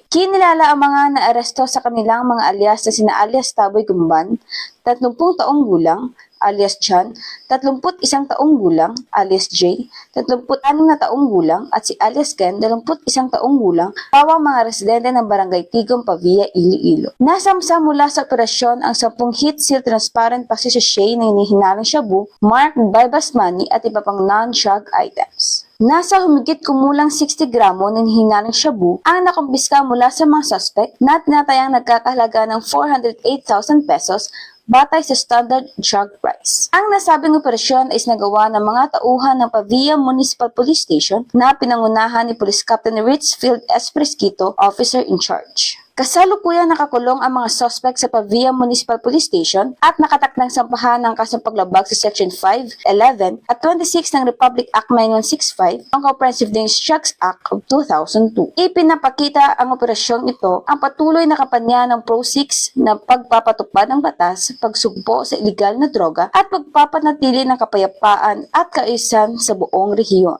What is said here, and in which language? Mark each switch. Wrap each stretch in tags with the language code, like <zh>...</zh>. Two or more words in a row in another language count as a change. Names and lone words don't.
<tl>Kinilala ang mga naaresto sa kanilang mga alias na sina alias Taboy Gumban, 30 taong gulang, alias John, 31 taong gulang, alias J, 36 na taong gulang, at si alias Ken, 21 taong gulang, pawang mga residente ng Barangay Tigom, Pavia, Iloilo. Nasamsa mula sa operasyon ang 10</tl> <en>heat seal transparent</en> <tl>pagsisashay na hinihinalang shabu,</tl> <en>marked by</en> <tl>basmani at iba pang</tl> <en>non-drug items.</en> <tl>Nasa humigit kumulang 60 gramo ng hinalang shabu ang nakumpiska mula sa mga suspect na tinatayang nagkakahalaga ng 408,000 pesos batay sa</tl> <en>standard drug price.</en> <tl>Ang nasabing operasyon ay nagawa ng mga tauhan ng Pavia Municipal Police Station na pinangunahan ni Police Captain Richfield S.</tl> <en>Fresquito, officer in charge.</en> <tl>Kasalukuyang nakakulong ang mga suspect sa Pavia Municipal Police Station at nakatakdang sampahan ng kasong paglabag sa Section 5, 11 at 26 ng Republic Act 9165 ang Comprehensive Dangerous Drugs Act of 2002. Ipinapakita ang operasyong ito ang patuloy na kampanya ng Pro-6 na pagpapatupad ng batas, pagsugpo sa iligal na droga at pagpapanatili ng kapayapaan at kaayusan sa buong rehiyon.</tl>